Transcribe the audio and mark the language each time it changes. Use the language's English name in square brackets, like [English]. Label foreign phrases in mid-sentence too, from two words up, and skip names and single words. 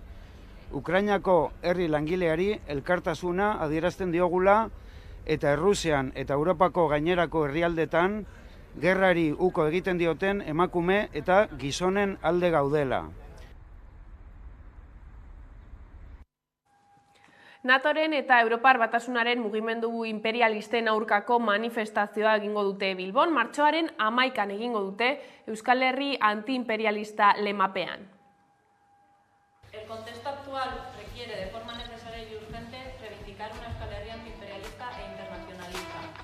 [Basque] Ukrainako herri langileari elkartasuna adierazten diogula eta Errusian eta Europako gainerako herrialdetan gerrari uko egiten dioten emakume eta gizonen alde gaudela. NATOren eta Europar Batasunaren mugimendu imperialisten aurkako manifestazioa egingo dute Bilbon, martxoaren 11an egingo dute Euskal Herri antiimperialista lemapean. [Spanish] El contexto actual requiere de forma necesaria y urgente reivindicar una Euskal Herria antiimperialista e internacionalista.